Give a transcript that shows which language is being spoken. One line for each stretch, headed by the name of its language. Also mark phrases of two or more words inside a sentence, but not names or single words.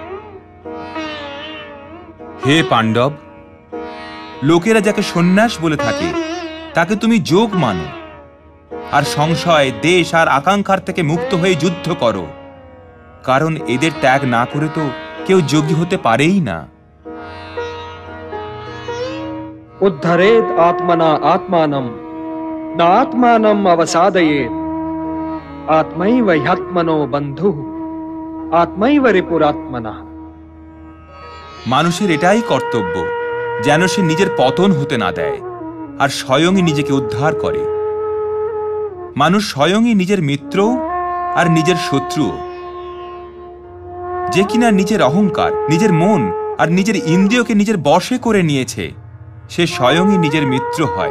Bangla: হে পাণ্ডব, লোকেরা যাকে সন্ন্যাস বলে থাকে তাকে তুমি যোগ মানো, আর সংশয়, দেশ আর আকাঙ্ক্ষার থেকে মুক্ত হয়ে যুদ্ধ করো, কারণ এদের ত্যাগ না করে তো কেউ যোগী হতে পারেই না।
Sanskrit: उद्धरेत आत्मना आत्मानं न आत्मानं अवसादयेत आत्मैव ह्यात्मनो बन्धुः आत्मैव रिपुरात्मनः।
Bangla: মানুষের এটাই কর্তব্য যেন সে নিজের পতন হতে না দেয় আর স্বয়ংই নিজেকে উদ্ধার করে। মানুষ স্বয়ংই নিজের মিত্র আর নিজের শত্রু। যে কিনা নিজের অহংকার, নিজের মন আর নিজের ইন্দ্রিয়কে নিজের বশে করে নিয়েছে সে স্বয়ংই নিজের মিত্র হয়।